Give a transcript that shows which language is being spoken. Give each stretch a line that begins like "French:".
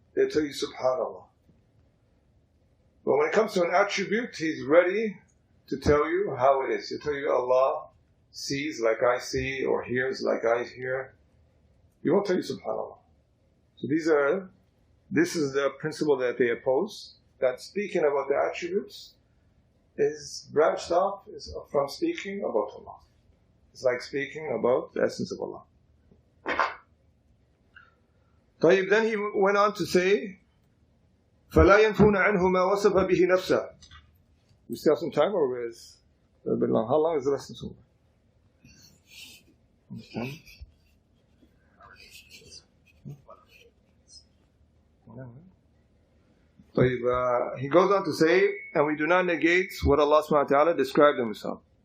English: They tell you, SubhanAllah. But when it comes to an attribute, He's ready to tell you how it is. He'll tell you Allah sees like I see, or hears like I hear. He won't tell you SubhanAllah. So this is the principle that they oppose, that speaking about the attributes is branched off from speaking about Allah. It's like speaking about the essence of Allah.
Arabic: طيب,
English: then he went on to say,
Arabic: فَلَا يَنْفُونَ عَنْهُ مَا وَصَفَ بِهِ نَفْسَهُ.
English: We still have some time, or is it a bit long? How long is the lesson so far? طيب, he goes on to say, and we do not negate what Allah subhanahu wa ta'ala described Himself.